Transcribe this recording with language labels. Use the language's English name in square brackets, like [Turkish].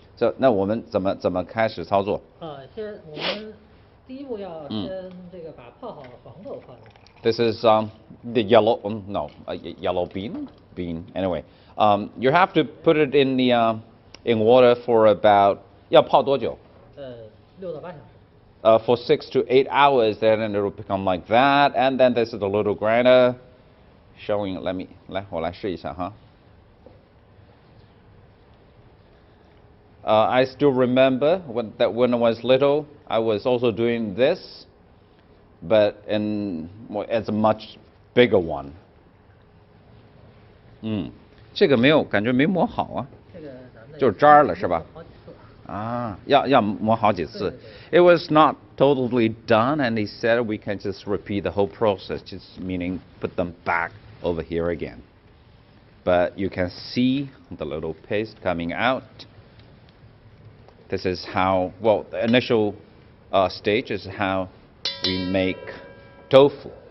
[English] So, [Chinese] 那我们怎么开始操作？先我们第一步要先这个把泡好的黄豆放进去。 [English] This is the yellow, yellow bean. Anyway, you have to put it in the in water for about [Chinese] 要泡多久？6到8小时。 [English] For 6 to 8 hours, then it will become like that, and then this is the little grinder showing. [Chinese] 我来试一下哈。 [English] I still remember when I was little, I was also doing this, but it's a much bigger one. [Chinese] 这个感觉没磨好啊，就渣儿了是吧？要磨好几次。 [English] It was not totally done, and he said we can just repeat the whole process, just meaning put them back over here again. But you can see the little paste coming out. This is how, well, the initial stage is how we make tofu.